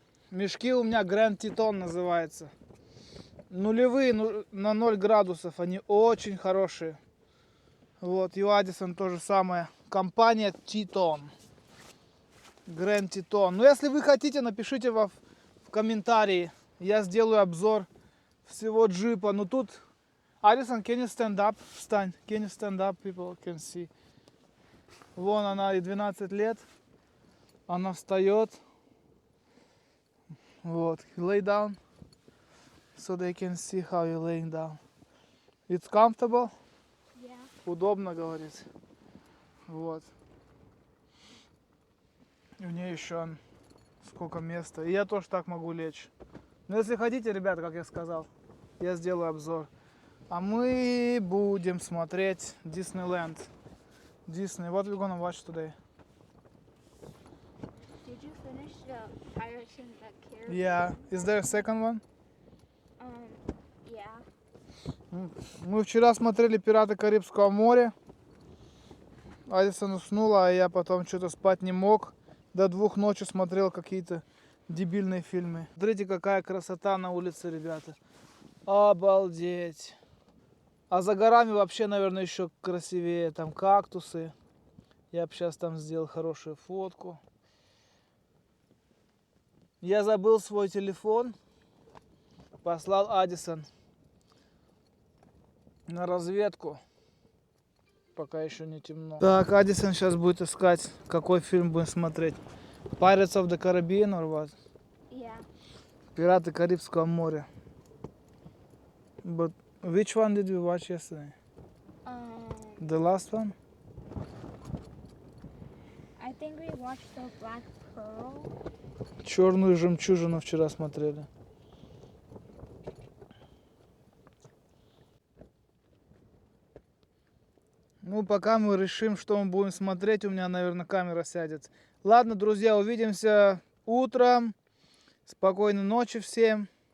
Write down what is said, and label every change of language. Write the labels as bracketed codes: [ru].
[ru] Мешки у меня Grand Teton называется. Нулевые, на 0 градусов. Они очень хорошие. Вот, и у Addison то же самое. Компания Teton. Grand Teton. Но если вы хотите, напишите в комментарии. Я сделаю обзор всего джипа. Но тут... [en] Addison, can you stand up? [ru] Встань. [en] Can you stand up? People can see. [ru] Вон она, и 12 лет. Она встает. [en] Вот. Lay down. So they can see how you're laying down. It's comfortable? Yeah. [ru] Удобно, говорит. Вот. И у нее еще сколько места. И я тоже так могу лечь. Но если хотите, ребята, как я сказал, я сделаю обзор. А мы будем смотреть Disneyland. Disney. [en] What we're gonna watch today? Did you finish the Pirates in the Caribbean? Yeah. Is there a second one? Yeah. [ru] Мы вчера смотрели «Пираты Карибского моря». Адисон уснула, а я потом что-то спать не мог. До 2 ночи смотрел какие-то дебильные фильмы. Смотрите, какая красота на улице, ребята. Обалдеть. А за горами вообще, наверное, еще красивее. Там кактусы. Я бы сейчас там сделал хорошую фотку. Я забыл свой телефон. Послал Адисон на разведку. Пока еще не темно. Так, Адисон сейчас будет искать, какой фильм будем смотреть. [en] Pirates of the Caribbean or what? Yeah. [ru] Пираты Карибского моря. [en] But which one did we watch yesterday? The last one? I think we watched the Black Pearl. [ru] Черную жемчужину вчера смотрели. Ну, пока мы решим, что мы будем смотреть, у меня, наверное, камера сядет. Ладно, друзья, увидимся утром. Спокойной ночи всем.